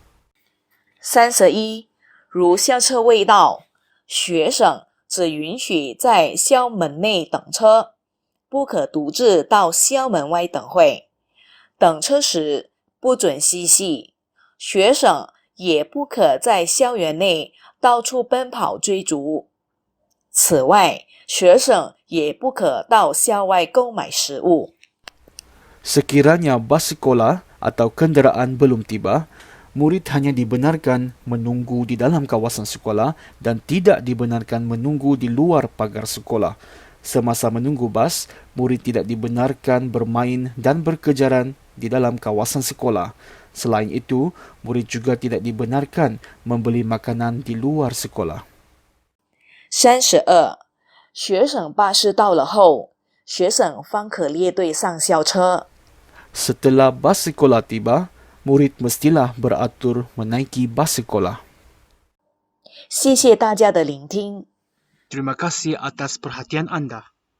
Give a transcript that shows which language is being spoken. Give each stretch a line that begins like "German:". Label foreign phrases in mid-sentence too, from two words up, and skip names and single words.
Chinese: 31. 如校车未到，学生只允许在校门内等车，不可独自到校门外等会。等车时不准嬉戏，学生也不可在校园内到处奔跑追逐。此外，学生也不可到校外购买食物。
Malay: Sekiranya bas sekolah atau kenderaan belum tiba, murid hanya dibenarkan menunggu di dalam kawasan sekolah dan tidak dibenarkan menunggu di luar pagar sekolah. Semasa menunggu bas, murid tidak dibenarkan bermain dan berkejaran di dalam kawasan sekolah. Selain itu, murid juga tidak dibenarkan membeli makanan di luar sekolah. 32.
Chinese: 学生巴士到了后，学生方可列队上校车。
Malay: Setelah bas sekolah tiba, murid mestilah beratur menaiki bas sekolah.
Chinese: 谢谢大家的聆听。
Malay: Terima kasih atas perhatian anda.